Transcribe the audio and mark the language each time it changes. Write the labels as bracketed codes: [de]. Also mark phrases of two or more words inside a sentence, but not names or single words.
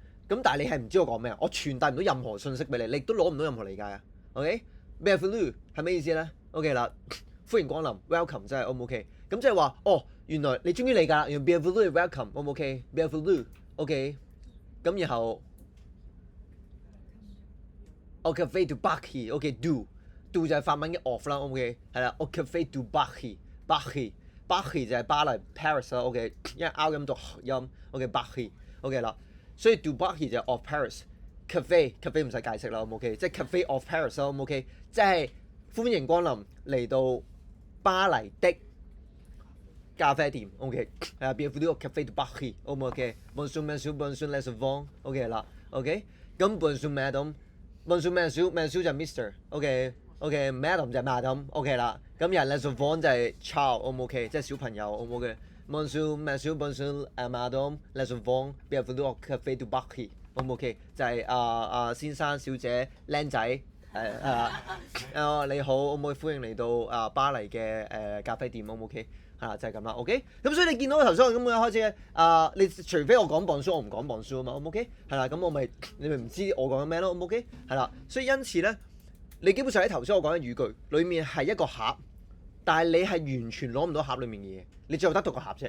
[yue] 咁但係你係唔知我講咩啊？我傳達唔到任何信息俾你，你亦都攞唔到任何理解啊。OK，Bienvenue 係咩意思咧 ？OK 啦，歡迎光臨 ，Welcome 真係 O 唔 OK？咁即係話哦。原來你終於理解啦，原來 Bienvenue welcome，O 唔 OK？Bienvenue，OK， 咁然後 [fr] au café du Barry， [yue] OK，do 就係法文嘅 of 啦，OK，係啦， [fr] au café du Barry， [yue] Bari 就係巴黎 Paris 啦，OK， 因為 R 音讀音 ，OK Bari OK 啦，所以 Du Barry 就係 [en] of Paris。 [yue] cafe 唔使解釋啦，OK， 即係 [en] cafe of Paris [yue] 啦，OK， 即係歡迎光臨嚟到巴黎的咖啡店 ，OK， [fr] bienvenue au café du Barry， [yue] OK， [fr] bonjour monsieur， bonjour les enfants， [yue] OK 啦 ，OK， 咁 [fr] bonjour madame，bonjour monsieur [yue] 就係 Mr，OK，Madam 就係 Madam，OK 啦，咁人 [fr] les enfants [yue] 就係 child，OK， 即係小朋友 ，OK， [fr] bonjour monsieur，bonjour madame，les enfants，bienvenue au café du Barry。 [yue] OK， 就係先生、小姐、僆仔你好，可唔可以歡迎嚟到巴黎嘅咖啡店？OK， 係啦，就係咁啦。OK， 咁所以你見到頭先我咁樣開始你除非我講bonjour，我唔講bonjour啊嘛。OK， 係啦，咁你咪唔知我講緊咩咯？OK， 係啦，所以因此咧，你基本上喺頭先我講嘅語句裡面係一個盒，但係你係完全攞唔到盒裡面嘅嘢，你最後得到個盒啫。